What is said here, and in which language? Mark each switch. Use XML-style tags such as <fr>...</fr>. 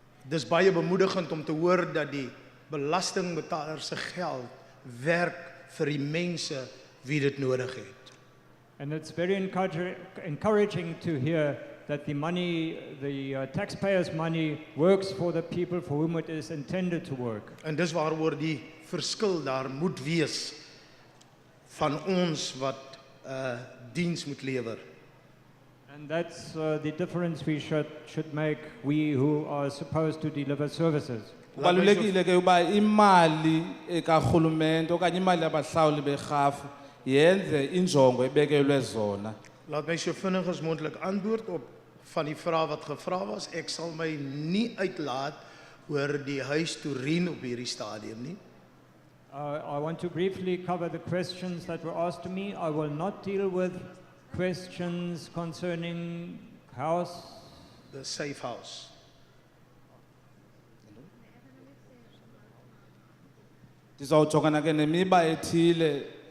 <af>Dis baie bemoedigend om te hoor dat die belastingbetalers se geld werk vir die mense wie dit nodig het.</af> <en>And it's very encouraging to hear that the money, the taxpayers' money, works for the people for whom it is intended to work.</en> <af>En dis waaroor die verskil daar moet wees van ons wat diens moet lewer.</af> <en>And that's the difference we should make, we who are supposed to deliver services.</en> <xh>Kubalulekile ke uba imali karhulumente okanye imali yabahlawuli berhafu yenze injongo ebekelwe zona.</xh> <af>Laat my so vinnig as moontlik antwoord op van die vrae wat gevra was. Ek sal my nie uitlaat oor die huis Toerien op hierdie stadium nie.</af> <en>I want to briefly cover the questions that were asked to me. I will not deal with questions concerning house. The safe house.</en> <xh>Ndizawujongana ke nemiba ethile.</xh>